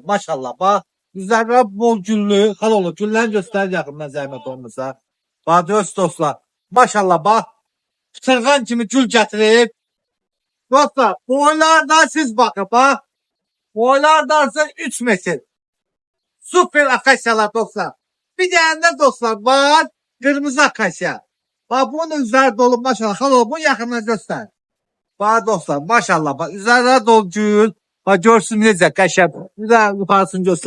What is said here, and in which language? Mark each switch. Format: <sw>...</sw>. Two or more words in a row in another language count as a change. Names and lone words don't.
<az>Maşallah. Bax üzərində bol güllü, hal olur. Güllərini göstərir yaxından zəhmət olmasa. Bax görürsünüz dostlar. Maşallah bax. Çırğan kimi gül gətirib. Dostlar, boylardan siz bakın bax. Boylardansa 3 metr.</az> <tr>Süper akasyalar dostlar. Bir tane de dostlar var. Kırmızı akasya. Bak bunun üzeri dolu maşallah. Halo bunu yakından göster. Bak dostlar maşallah. Bak üzeri dolu gül.</tr> <az>Bak görsün necə qəşəng.</az> <tr>Bir daha yukarısını göster.</tr>